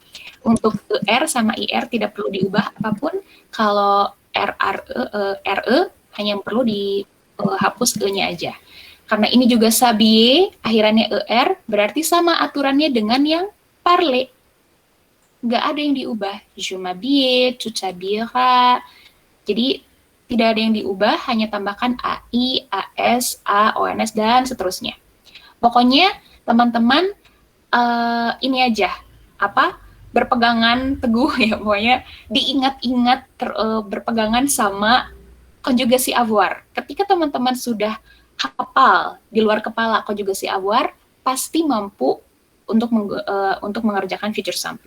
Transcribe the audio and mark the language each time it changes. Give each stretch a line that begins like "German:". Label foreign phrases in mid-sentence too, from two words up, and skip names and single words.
Indonesian: Untuk er sama ir tidak perlu diubah apapun. Kalau re hanya perlu dihapus e-nya aja. Karena ini juga sabie, akhirannya er, berarti sama aturannya dengan yang parler. Nggak ada yang diubah.
French: Je m'habille, tu t'habilleras.
Indonesian: Jadi tidak ada yang diubah, hanya tambahkan
French: ai, as, a,
Indonesian: ons, dan seterusnya. Pokoknya teman-teman ini aja, berpegangan teguh ya, pokoknya diingat-ingat berpegangan sama konjugasi avoir. Ketika teman-teman sudah hafal di luar kepala konjugasi avoir, pasti mampu untuk mengerjakan future sample.